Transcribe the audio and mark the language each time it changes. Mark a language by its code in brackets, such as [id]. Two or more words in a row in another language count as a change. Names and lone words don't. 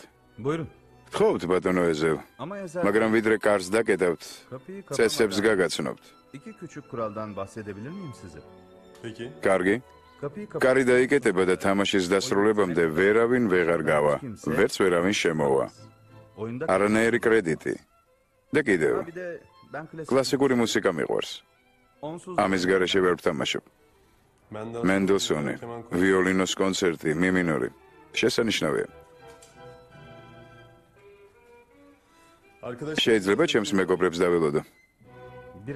[tr] Buyurun. [ka] გთხოვთ ბატონო ეზევ. მაგრამ ვიდრე კარს დაკეტავთ, წესებს გაგაცნობთ. [tr] İki küçük kuraldan bahsedebilir miyim size? Peki. [ka] კარგი? კარი დაიკეტება და თამაშის დასრულებამდე ვერავინ ვეღარ გავა. ვერც ვერავინ შემოვა. [tr] Oyunda [ka] არანაირი კრედიტი. და კიდევ, [tr] bir de ben klasik [ka] კლასიკური მუსიკა მიყვარს. [tr] onsuz [ka] ამის გარეშე ვერ ვთამაშობ. მენდელსონი, ვიოლინოს კონცერტი, მი მინორი. შესანიშნავია. [tr] Arkadaş [ka] შეიძლება ჩემს მეგობრებს დაველოდო. [tr] biraz.